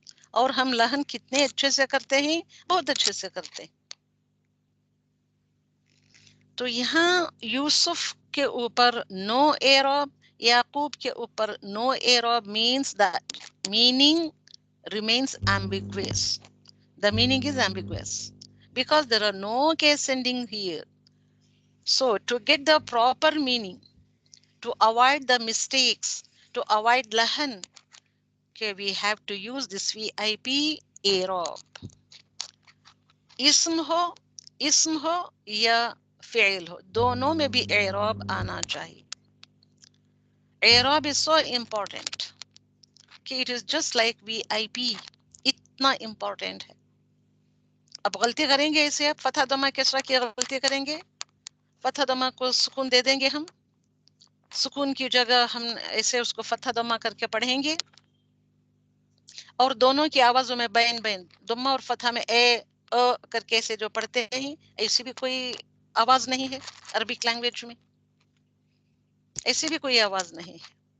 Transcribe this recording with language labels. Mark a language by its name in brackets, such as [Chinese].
[Urdu] اور ہم لہن کتنے اچھے سے کرتے ہیں، بہت اچھے سے کرتے ہیں. تو یہاں یوسف کے اوپر نو اعراب، یعقوب کے اوپر نو اعراب [English] means that meaning remains ambiguous. The meaning is ambiguous because there are no case ending here. So to get the proper meaning, to avoid the mistakes, to avoid lahan, okay, we have to use this VIP اعراب. [Urdu] اسم ہو یا فعل ہو، دونوں میں بھی اعراب آنا چاہیے. [English] اعراب is so important کہ it is just like VIP، [Urdu] اتنا امپورٹنٹ ہے. اب غلطی کریں گے اسے، اب فتح دمہ کسرہ کی غلطی کریں گے، فتح دمہ کو سکون دے دیں گے، ہم سکون کی جگہ ہم ایسے اس کو فتح دمہ کر کے پڑھیں گے، اور دونوں کی آوازوں میں بین بین دمہ اور فتح میں اے کر کے ایسے جو پڑھتے ہیں، ایسی بھی کوئی آواز نہیں ہے عربک لینگویج میں، ایسی بھی کوئی آواز نہیں ہے.